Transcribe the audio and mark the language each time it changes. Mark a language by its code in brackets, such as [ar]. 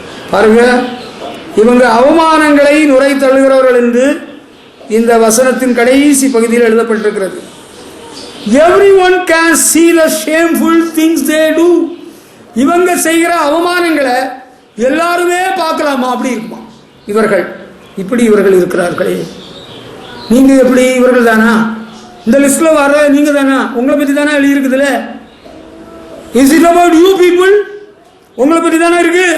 [ta] பாருங்க, இவங்க அவமானங்களை நுரை தள்ளுகிறவர்கள் என்று இந்த வசனத்தின் கடைசி பகுதியில் எழுதப்பட்டிருக்கிறது. [en] Everyone can see the shameful things they do. [ta] இவங்க செய்கிற அவமானங்களை எல்லாருமே பார்க்கலாமா? அப்படி இருக்குமா இவர்கள்? இப்படி இவர்கள் இருக்கிறார்களே. நீங்க எப்படி இவர்கள் தானா? இந்த லிஸ்ட்ல வர நீங்க தானா? உங்களை பத்தி தானே எழுதி இருக்குதுல? [en] Is it about you people? [ta] உங்களை பத்தி தானே இருக்கு.